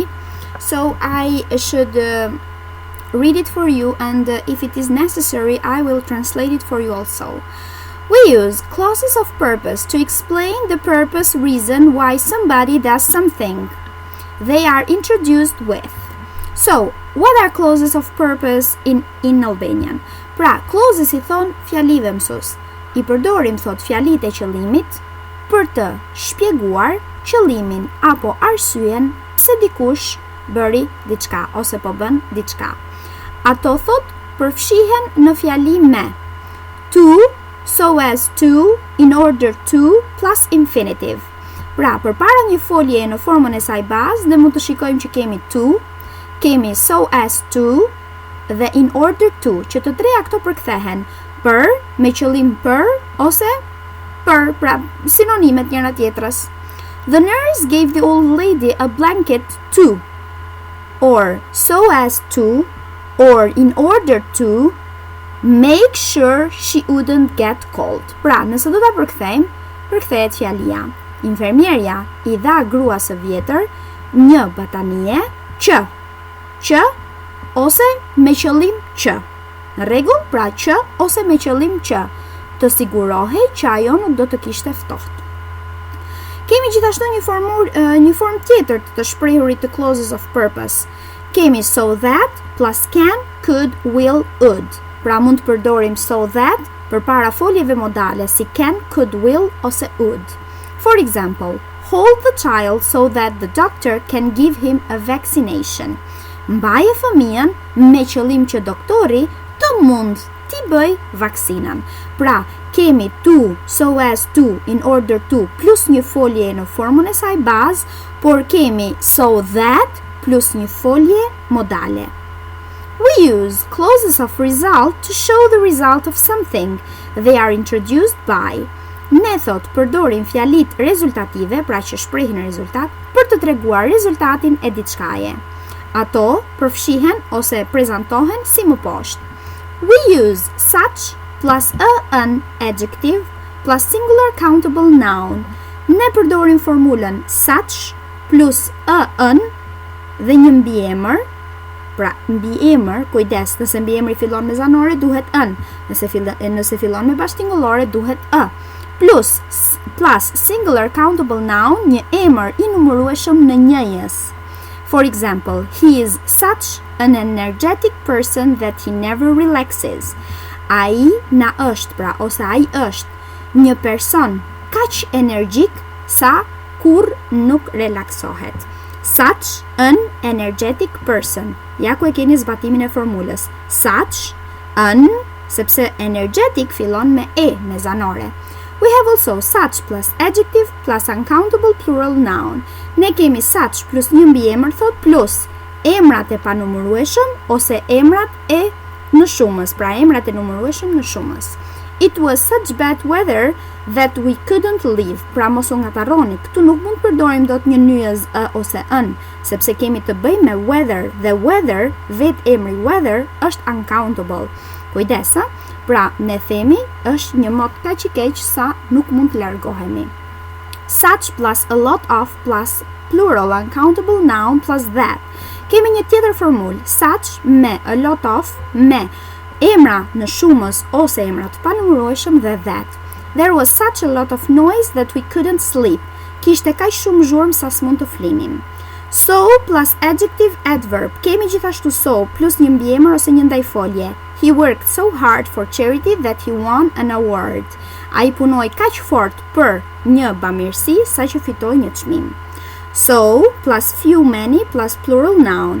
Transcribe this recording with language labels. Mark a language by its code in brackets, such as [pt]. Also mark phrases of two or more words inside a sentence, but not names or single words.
[en] So I should read it for you, and if it is necessary, I will translate it for you also. We use clauses of purpose to explain the purpose, reason why somebody does something. They are introduced with. So, what are clauses of purpose in Albanian? [sq] Pra, clauses I thon fjalive mësues. I përdorim thot fjalit e qëllimit për të shpjeguar qëllimin apo arsyen se dikush bëri diçka ose po bën diçka. Ato thot përfshihen në fjali me. [en] To, so as to, in order to, plus infinitive. [sq] Pra, përpara një folje në formën e saj bazë, ne mund të shikojmë që kemi to, kemi [en] so as to [sq] dhe [en] in order to, [sq] që të treja këto përkthehen për, me qëllim për, ose për, pra sinonimet njëra tjetrës. [en] The nurse gave the old lady a blanket to, or so as to, or in order to, make sure she wouldn't get cold. [sq] Pra, nëse do ta përkthejmë, përkthehet fjalia. Infermierja i dha gruas së vjetër një batanie që ose me qëllim që. Në rregull, pra që ose me qëllim që të sigurohej që ajo nuk do të kishte ftohtë. Kemi gjithashtu një formë tjetër të shprehurit të [en] clauses of purpose. Kemi so that plus can, could, will, would. [sq] Pra mund të përdorim [en] so that [sq] përpara foljeve modale si [en] can, could, will [sq] ose would. [en] For example, hold the child so that the doctor can give him a vaccination. [sq] Mbaje fëmijën me qëllim që doktori të mund t'i bëj vaksinan. Pra, kemi [en] to, so as to, in order to, plus [sq] një folje në formën e saj bazë, por kemi [en] so that plus [sq] një folje modale. [en] We use clauses of result to show the result of something. They are introduced by. [sq] Ne thot përdorim fjalit rezultative, pra që shprehin rezultat, për të treguar rezultatin e diçkaje. Ato përfshihen ose prezantohen si më poshtë. [en] We use such plus an adjective plus singular countable noun. [sq] Ne përdorim formulën [en] such plus an [sq] dhe një mbiemër. Pra, mbiemër, kujdes, nëse mbiemri fillon me zanore duhet an, nëse fillon me bashkëtingëllore duhet [en] plus singular countable noun, [sq] një emër i numërueshëm në njëjës. [en] For example, he is such an energetic person that he never relaxes. [sq] Ai na është, pra, ose ai është një person kaq energjik sa kur nuk relaksohet. [en] Such an energetic person. [sq] Ja ku e keni zbatimin e formulës. [en] Such an, [sq] sepse energetic fillon me e, me zanore. [en] We have also such plus adjective plus uncountable plural noun. [sq] Ne kemi [en] such plus [sq] një mbiemër thot plus emrat e panumërueshëm ose emrat e në shumës, pra emrat e numërueshëm në shumës. [en] It was such bad weather that we couldn't leave. [sq] Pra mos u ngatarroni, këtu nuk mund përdorim dot një nyez ose ën, sepse kemi të bëjmë me weather dhe weather, vetë emri weather është uncountable. Kujdesa, pra ne themi është një mot kaq i keq sa nuk mund të largohemi. [en] Such plus a lot of plus plural uncountable noun plus that. [sq] Kemi një tjetër formulë, such me [en] a lot of [sq] me emra në shumës ose emra të panumërueshëm dhe that. [en] There was such a lot of noise that we couldn't sleep. [sq] Kishte kaq shumë zhurmë sa s'mund të flinim. [en] So plus adjective adverb. [sq] Kemi gjithashtu [en] so plus [sq] një mbiemër ose një ndajfolje. [en] He worked so hard for charity that he won an award. [sq] Ai punoi kaq fort për një bamirësi sa që fitoi një çmim. [en] So plus few many plus plural noun.